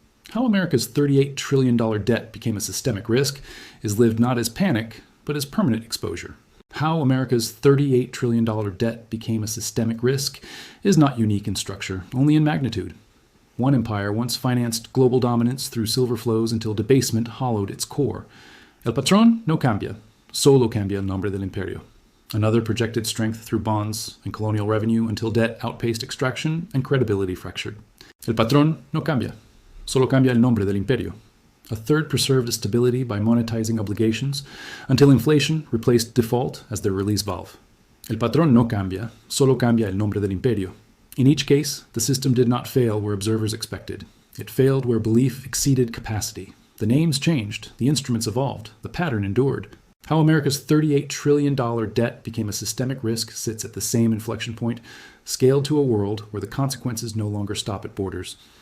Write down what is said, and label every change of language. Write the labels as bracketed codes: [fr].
[en] How America's $38 trillion debt became a systemic risk is lived not as panic, but as permanent exposure. How America's $38 trillion debt became a systemic risk is not unique in structure, only in magnitude. One empire once financed global dominance through silver flows until debasement hollowed its core. [es] El patrón no cambia, solo cambia el nombre del imperio. [en] Another projected strength through bonds and colonial revenue until debt outpaced extraction and credibility fractured. [es] El patrón no cambia, solo cambia el nombre del imperio. [en] A third preserved stability by monetizing obligations until inflation replaced default as their release valve. [es] El patrón no cambia, solo cambia el nombre del imperio. [en] In each case, the system did not fail where observers expected. It failed where belief exceeded capacity. The names changed, the instruments evolved, the pattern endured. How America's $38 trillion debt became a systemic risk sits at the same inflection point, scaled to a world where the consequences no longer stop at borders.